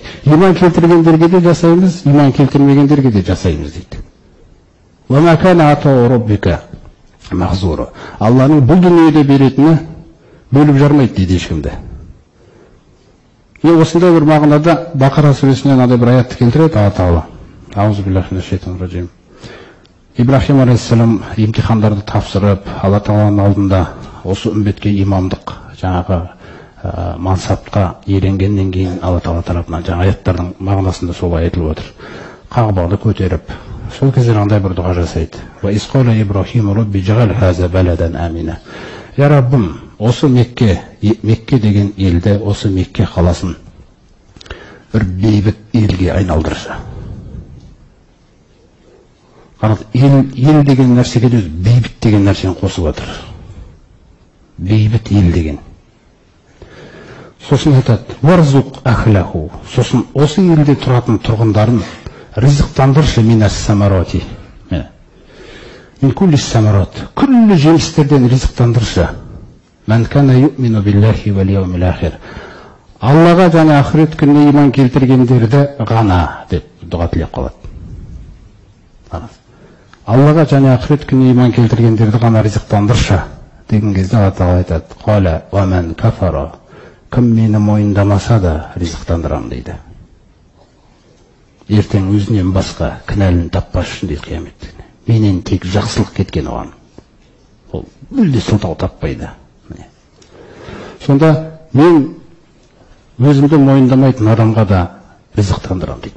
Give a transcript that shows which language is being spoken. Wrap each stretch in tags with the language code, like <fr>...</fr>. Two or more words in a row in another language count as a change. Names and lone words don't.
<kk>Иман келтіргендерге де жасаймыз, иман келтірмегендерге де жасаймыз дейді.</kk> <ar>وما كان عطاء ربك محظورا.</ar> <kk>Алланың бұл дүниеде беретіні бөліп жармайды дейді ешкімді. Осындай бір мағынада Бақара сүресінен мынадай бір аятты келтіреді Алла Тағала.</kk> <ar>أعوذ بالله من الشيطان الرجيم.</ar> <kk>Ибрахим алейхиссалам имтихандарды тапсырып, Алла Тағаланың алдында осы үмбетке имамдық жаңағы мансапқа иеленгеннен кейін Алла Тағала тарапынан жаңа аяттардың мағынасында солай айтылып отыр. Қағбаны көтеріп, сол кезде қандай бір дұға жасайды.</kk> <ar>وإذ قال إبراهيم رب اجعل هذا بلدا آمنا.</ar> <kk>Я Раббым, осы Мекке деген елді, осы Мекке қаласын бір бейбіт елге айналдыршы. Қараңыз, ел деген нәрсеге де бейбіт деген нәрсені қосып отыр. Бейбіт ел деген. Сосын айтады,</kk> <ar>وارزق أهله.</ar> <kk>Сосын осы елде тұратын тұрғындарын ризықтандыршы</kk> <ar>من الثمرات. من كل الثمرات.</ar> <kk>Күллі жемістерден ризықтандыршы.</kk> <ar>من كان يؤمن بالله واليوم الآخر.</ar> <kk>Аллаға және ақырет күніне иман келтіргендерді ғана деп дұға тілеп қалады. Аллаға және ақырет күніне иман келтіргендерді ғана ризықтандыршы деген кезде Алла Тағала айтады,</kk> <ar>قال ومن كفر.</ar> <kk>Кім мені мойындамаса да ризықтандырам дейді. Ертең өзінен басқа кінәлін таппас үшін дейді қиямет. Менен тек жақсылық кеткен оған. Ол мүлде сылтау таппайды. Сонда мен өзімді мойындамайтын адамға да ризықтандырам дейді.</kk>